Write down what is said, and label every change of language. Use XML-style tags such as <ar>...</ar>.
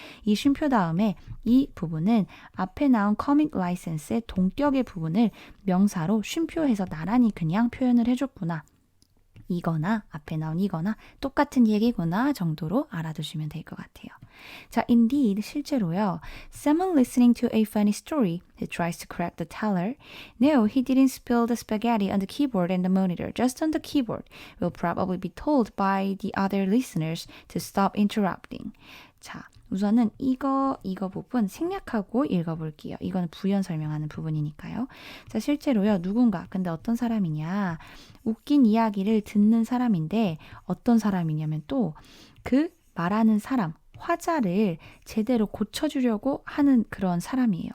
<ko>이 쉼표 다음에 이 부분은 앞에 나온 comic license의 동격의 부분을 명사로 쉼표해서 나란히 그냥 표현을 해줬구나. 이거나 앞에 나온 이거나 똑같은 얘기구나 정도로 알아두시면 될 것 같아요. 자, indeed 실제로요.</ko> <en>Someone listening to a funny story who tries to correct the teller. No, he didn't spill the spaghetti on the keyboard and the monitor, just on the keyboard. Will probably be told by the other listeners to stop interrupting.</en> <ko>자, 우선은 이거 부분 생략하고 읽어볼게요. 이건 부연 설명하는 부분이니까요. 자, 실제로요. 누군가, 근데 어떤 사람이냐. 웃긴 이야기를 듣는 사람인데 어떤 사람이냐면 또 그 말하는 사람, 화자를 제대로 고쳐주려고 하는 그런 사람이에요.</ko>